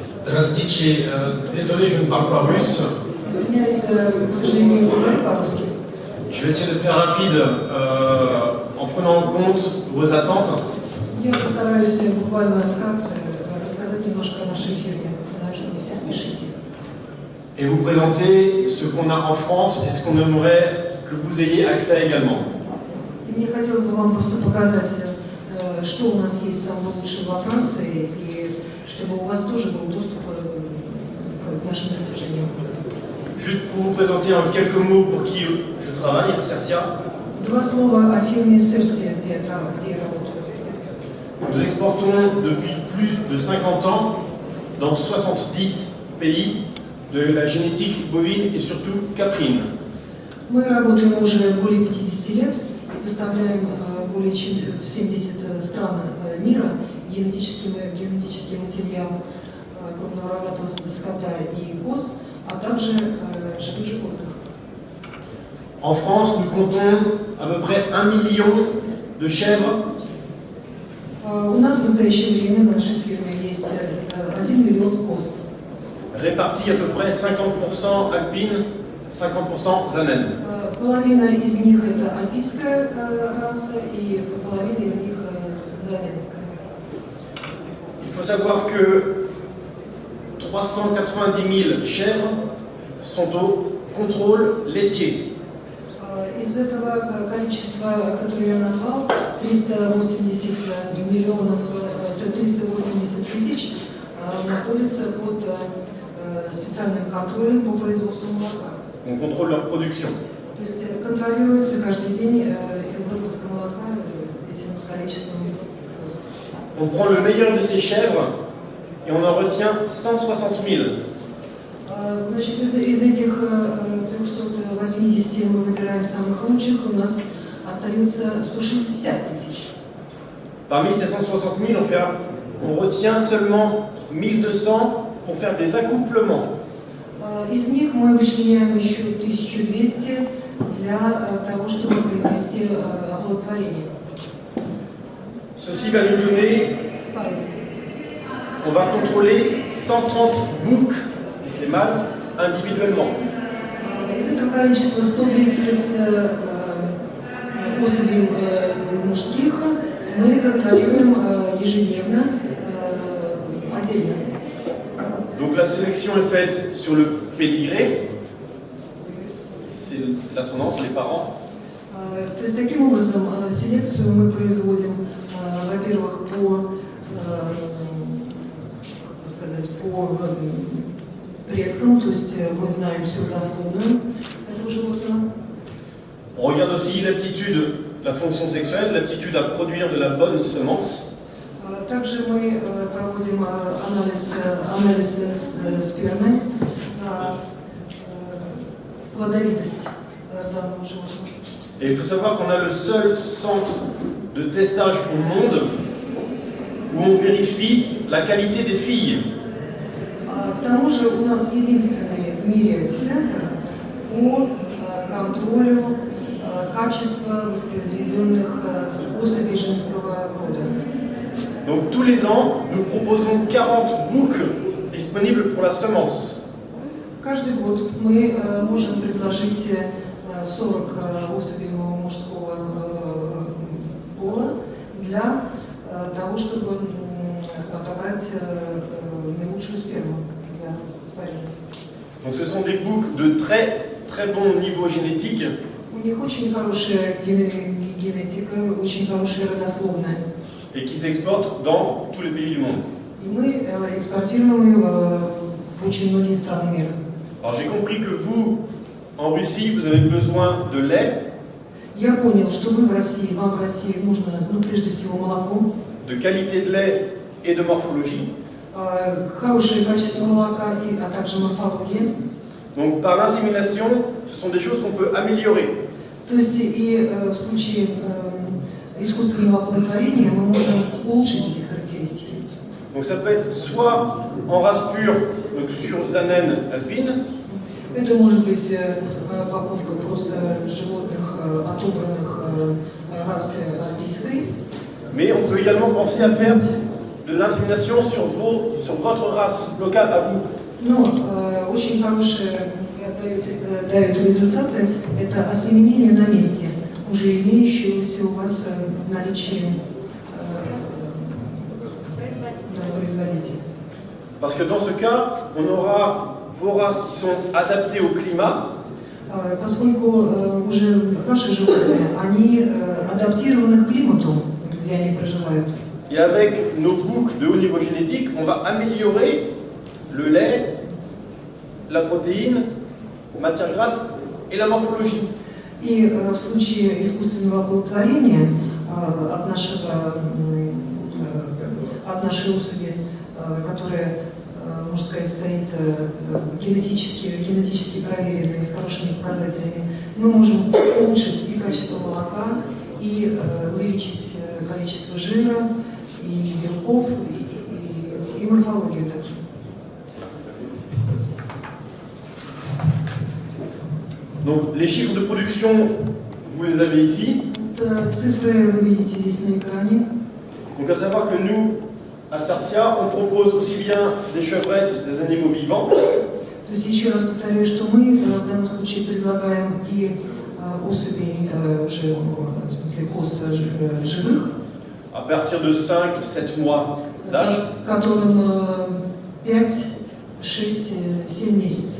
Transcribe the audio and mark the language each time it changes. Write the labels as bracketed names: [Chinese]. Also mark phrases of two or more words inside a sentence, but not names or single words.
[Russian] Здравствуйте, [French] désolé, je ne parle pas russe. Je vais essayer de faire rapide en prenant en compte vos attentes. [Russian] Я постараюсь буквально вкратце рассказать немножко о нашей фирме. Знаю, что вы все спешите. [French] Et vous présenter ce qu'on a en France et ce qu'on aimerait que vous ayez accès également. [Russian] И мне хотелось бы вам просто показать, что у нас есть самого лучшего во Франции, и чтобы у вас тоже был доступ к нашим достижениям. [French] Juste pour vous présenter en quelques mots pour qui je travaille, Cersia. [Russian] Два слова о фирме Cersia, где я работаю. [French] Nous exportons depuis plus de 50 ans dans 70 pays de la génétique bovine et surtout caprine. [Russian] Мы работаем уже более 50 лет, поставляем более чем в 70 стран мира генетический материал крупного рогатого скота и коз, а также живых животных. [French] En France, nous comptons à peu près 1 million de chèvres. [Russian] У нас в настоящее время в нашей фирме есть 1 миллион коз. [French] Répartis à peu près 50% alpines, 50% zanen. [Russian] Половина из них это альпийская раса и половина из них заненская. [French] Il faut savoir que 390 000 chèvres sont au contrôle laitier. [Russian] Из этого количества, которое я назвал, 380 миллионов, 380 тысяч находятся под специальным контролем по производству молока. [French] On contrôle leur production. [Russian] То есть контролируется каждый день выработка молока этим количеством. [French] On prend le meilleur de ces chèvres et on en retient 160 000. [Russian] Значит, из этих 380 мы выбираем самых лучших, у нас остается 160 тысяч. [French] Parmi ces 160 000, on retient seulement 1200 pour faire des accouplements. [Russian] Из них мы вычленяем еще 1200 для того, чтобы произвести оплодотворение. [French] Ceci va nous donner, on va contrôler 130 boucs, les mâles, individuellement. [Russian] Из этого количества 130 особей мужских мы контролируем ежедневно, отдельно. [French] Donc la sélection est faite sur le pédigré, c'est l'ascendance, les parents. [Russian] То есть таким образом селекцию мы производим, во-первых, по предкам, то есть мы знаем всю родословную этого животного. [French] On regarde aussi l'aptitude, la fonction sexuelle, l'aptitude à produire de la bonne semence. [Russian] Также мы проводим анализ спермы, плодовитость данного животного. [French] Et il faut savoir qu'on a le seul centre de testage au monde où on vérifie la qualité des filles. [Russian] К тому же у нас единственный в мире центр по контролю качества воспроизведенных особей женского рода. [French] Donc tous les ans, nous proposons 40 boucs disponibles pour la semence. [Russian] Каждый год мы можем предложить 40 особей мужского пола для того, чтобы отобрать наилучшую сперму для спаривания. [French] Donc ce sont des boucs de très bon niveau génétique. [Russian] У них очень хорошая генетика, очень хорошая родословная. [French] Et qui s'exportent dans tous les pays du monde. [Russian] И мы экспортируем ее в очень многие страны мира. [French] Alors j'ai compris que vous, en Russie, vous avez besoin de lait. [Russian] Я понял, что вам в России нужно, прежде всего, молоко. [French] De qualité de lait et de morphologie. [Russian] Хорошее качество молока, а также морфология. [French] Donc par l'insémination, ce sont des choses qu'on peut améliorer. [Russian] То есть и в случае искусственного оплодотворения мы можем улучшить эти характеристики. [French] Donc ça peut être soit en race pure, donc sur Zanen alpine. [Russian] Это может быть покупка просто животных, отобранных расы альпийской. [French] Mais on peut également penser à faire de l'insémination sur votre race locale à vous. [Russian] Но очень хорошие дают результаты, это осеменение на месте, уже имеющегося у вас в наличии производителя. [French] Parce que dans ce cas, on aura vos races qui sont adaptées au climat. [Russian] Поскольку уже ваши животные, они адаптированы к климату, где они проживают. [French] Et avec nos boucs de haut niveau génétique, on va améliorer le lait, la protéine, la matière grasse et la morphologie. [Russian] И в случае искусственного оплодотворения от нашей особи, которая, можно сказать, стоит генетически проверенной, с хорошими показателями, мы можем улучшить и качество молока, и увеличить количество жира, и белков, и морфологию также. [French] Donc les chiffres de production, vous les avez ici. [Russian] Цифры вы видите здесь на экране. [French] Donc à savoir que nous, à Sarsia, on propose aussi bien des chevrettes, des animaux vivants. [Russian] То есть еще раз повторю, что мы в данном случае предлагаем и особей, в смысле коз живых, [French] à partir de 5-7 mois d'âge, [Russian] которым 5, 6, 7 месяцев,